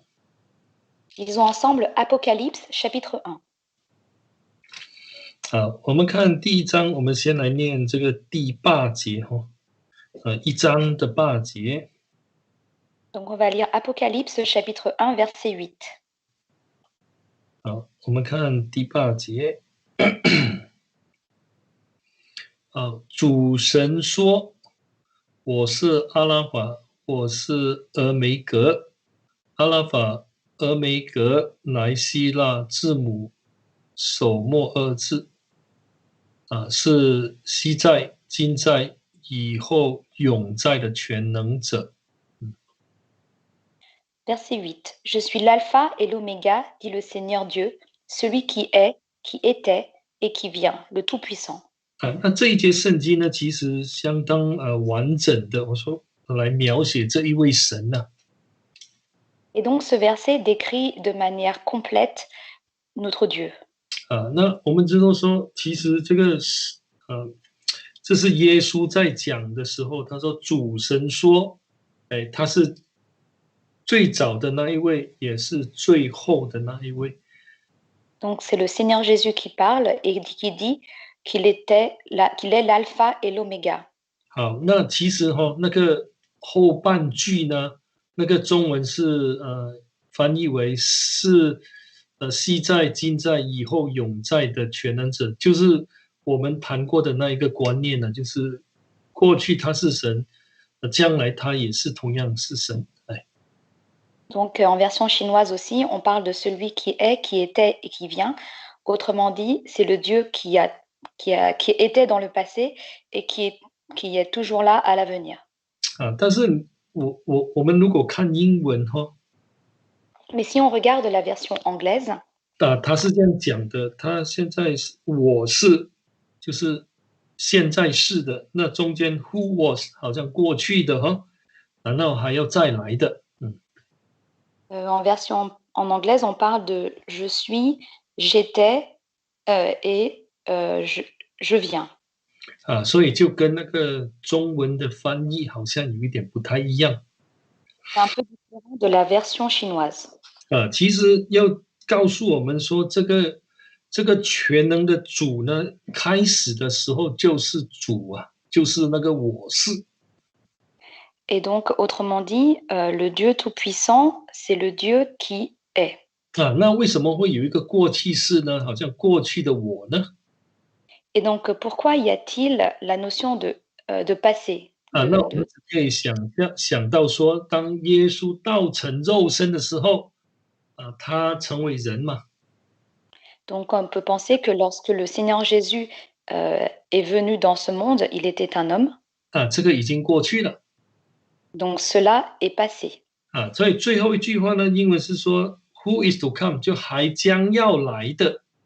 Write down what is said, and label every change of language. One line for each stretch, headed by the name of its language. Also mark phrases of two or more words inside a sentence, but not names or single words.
French: Lisons ensemble Apocalypse chapitre 1.
Chinese: 好，我们看第1章，我们先来念这个第8节1章的8节。
French: Donc on va lire Apocalypse chapitre 1 verset 8.
Chinese: 好，我们看第8节。主神说：“我是阿拉法，我是俄梅格。阿拉法、俄梅格乃希腊字母首末2字，是昔在、今在、以后永在的全能者。”
French: Verset 8. Je suis l'alpha et l'oméga, dit le Seigneur Dieu, celui qui est, qui était et qui vient, le Tout-Puissant.
Chinese: 那这一节圣经呢，其实相当完整的，我说来描写这一位神呢。
French: Et donc ce verset décrit de manière complète notre Dieu.
Chinese: 那我们知道说，其实这个这是耶稣在讲的时候，他说主神说，他是最早的那一位，也是最后的那一位。
French: Donc c'est le Seigneur Jésus qui parle et qui dit qu'il est l'alpha et l'oméga.
Chinese: 好，那其实那个后半句呢，那个中文是翻译为是昔在、今在、以后永在的全能者，就是我们谈过的那一个观念呢，就是过去他是神，将来他也是同样是神。
French: Donc, en version chinoise aussi, on parle de celui qui est, qui était et qui vient. Autrement dit, c'est le Dieu qui était dans le passé et qui est toujours là à l'avenir.
Chinese: 但是我们如果看英文
French: Mais si on regarde la version anglaise,
Chinese: 他是这样讲的，他现在我是就是现在式的，那中间
English: who was
Chinese: 好像过去的然后还要再来的，
French: en version en anglaise, on parle de je suis, j'étais et je viens.
Chinese: 所以就跟那个中文的翻译好像有一点不太一样。
French: C'est un peu différent de la version chinoise.
Chinese: 其实要告诉我们说，这个全能的主呢，开始的时候就是主啊，就是那个我是。
French: Et donc, autrement dit, le Dieu Tout-Puissant, c'est le Dieu qui est.
Chinese: 那为什么会有一个过去式呢？好像过去的我呢？
French: Et donc, pourquoi y a-t-il la notion de passé
Chinese: 那我们只可以想到说，当耶稣道成肉身的时候，他成为人嘛，
French: Donc, on peut penser que lorsque le Seigneur Jésus est venu dans ce monde, il était un homme.
Chinese: 这个已经过去了。
French: Donc, cela est passé.
Chinese: 所以最后一句话呢，英文是说
English: "Who is to come"，
Chinese: 就还将要来的。